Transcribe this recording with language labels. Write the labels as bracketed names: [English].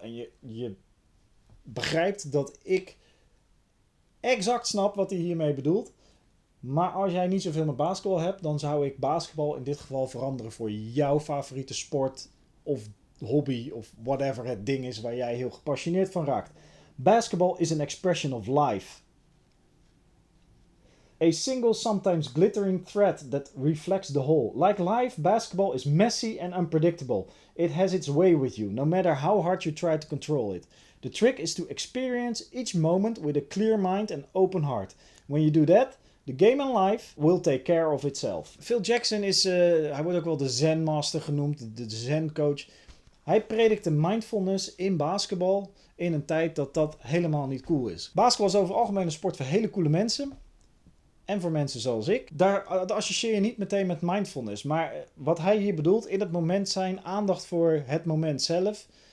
[Dutch] En je begrijpt dat ik exact snap wat hij hiermee bedoelt. Maar als jij niet zoveel met basketbal hebt, dan zou ik basketbal in dit geval veranderen voor jouw favoriete sport of hobby of whatever het ding is waar jij heel gepassioneerd van raakt. [English] Basketball is an expression of life. A single, sometimes glittering thread that reflects the whole. Like life, basketball is messy and unpredictable. It has its way with you, no matter how hard you try to control it. The trick is to experience each moment with a clear mind and open heart. When you do that, the game and life will take care of itself. [Dutch] Phil Jackson is, hij wordt ook wel de Zen Master genoemd, de Zen coach. Hij predikte mindfulness in basketbal in een tijd dat helemaal niet cool is. Basketbal is over het algemeen een sport voor hele coole mensen. En voor mensen zoals ik. Daar associeer je niet meteen met mindfulness. Maar wat hij hier bedoelt, in het moment zijn, aandacht voor het moment zelf.